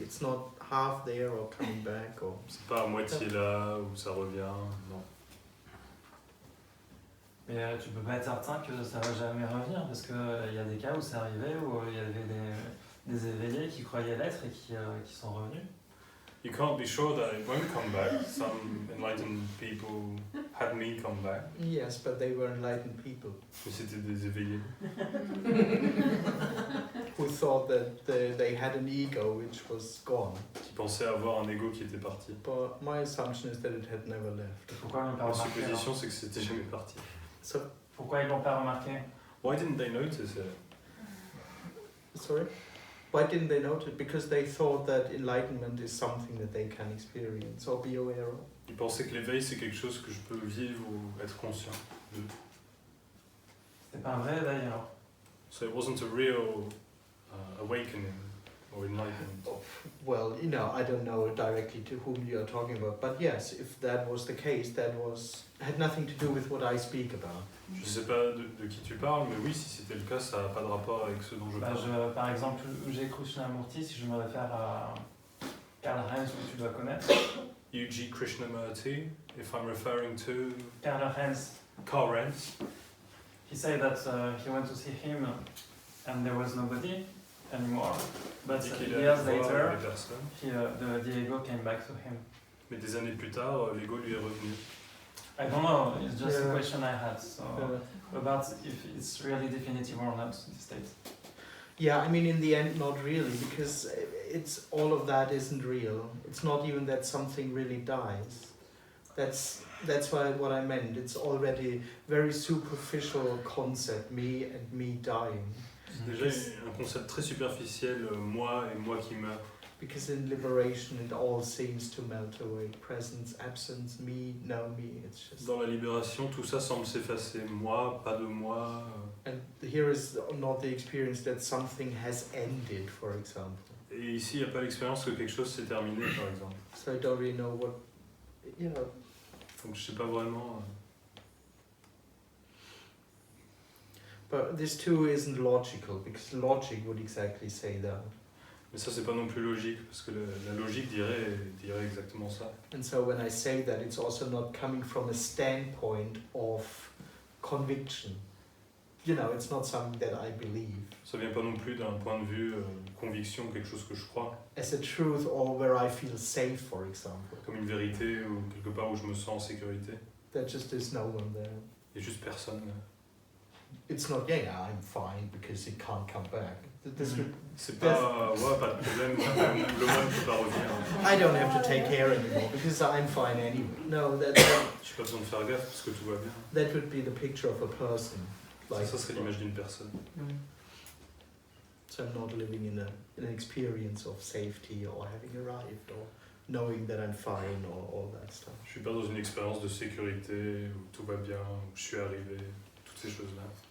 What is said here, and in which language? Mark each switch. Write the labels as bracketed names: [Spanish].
[English] It's not half there or coming back or. [French] C'est pas à moitié là ou ça revient. Non. Mais tu peux pas être certain que ça va jamais revenir parce que il y a des cas où c'est arrivé où il y avait des éveillés qui croyaient l'être et qui sont revenus. [English] You can't be sure that it won't come back. Some enlightened people had me come back. Yes, but they were enlightened people. [French] Mais c'était des éveillés. [English] Who thought that they had an ego which was gone. [French] Qui pensaient avoir un ego qui était parti. [English] But my assumption is that it had never left. [French] Pourquoi ils l'ont pas Ma remarqué? supposition c'est que c'était jamais parti. [English] So, [French] Pourquoi ils l'ont pas remarqué? [English] Why didn't they notice it? sorry? Why didn't they notice it? Because they thought that enlightenment is something that they can experience or be aware of. [French] Ils pensaient que l'éveil c'est quelque chose que je peux vivre ou être conscient de. C'est pas un vrai éveil alors. [English] So it wasn't a real awakening or enlightenment. Well, you know, I don't know directly to whom you are talking about, but yes, if that was the case, had nothing to do with what I speak about. [French] Je sais pas de qui tu parles, mais oui, si c'était le cas, ça n'a pas de rapport avec ce dont je parle. Par exemple, U.G. Krishnamurti, si je me réfère à Karl Heinz, que tu dois connaître. [English] U.G. Krishnamurti, if I'm referring to Karl Heinz. Karl Heinz. He said that he went to see him and there was nobody anymore. But years later, the ego came back to him. [French] Mais des années plus tard, l'ego lui est revenu. [English] I don't know, it's just a question I had, so about if it's really definitive or not, this state. Yeah, I mean, in the end, not really, because it's all of that isn't real. It's not even that something really dies. That's what I meant. It's already very superficial concept, me and me dying. [French] C'est déjà un concept très superficiel, moi et moi qui meurs. [English] Because in liberation it all seems to melt away. Presence, absence, me, no me. It's just. [French] Dans la libération, tout ça semble s'effacer. Moi, pas de moi. [English] And here is not the experience that something has ended, for example. [French] Et ici, il n'y a pas l'expérience que quelque chose s'est terminé, par exemple. [English] So I don't really know what, you know. [French] Donc je sais pas vraiment. [English] But this too isn't logical, because logic would exactly say that. [French] Mais ça, c'est pas non plus logique, parce que la logique dirait exactement ça. [English] And so when I say that, it's also not coming from a standpoint of conviction. You know, it's not something that I believe. [French] Ça vient pas non plus d'un point de vue conviction, quelque chose que je crois. [English] As a truth, or where I feel safe, for example. [French] Comme une vérité ou quelque part où je me sens en sécurité. [English] There just is no one there. [French] Il y a juste personne. [English] It's not, yeah, I'm fine because it can't come back. [French] C'est pas, ouais, pas de problème, le monde ne peut pas revenir. [English] I don't have to take care anymore because I'm fine anyway. No, [French] J'ai pas besoin de faire gaffe parce que tout va bien. [English] That would be the picture of a person. Like, [French] ça serait l'image d'une personne. [English] So I'm not living in an experience of safety or having arrived or knowing that I'm fine or all that stuff. [French] Je suis pas dans une expérience de sécurité où tout va bien, où je suis arrivé, toutes ces choses-là.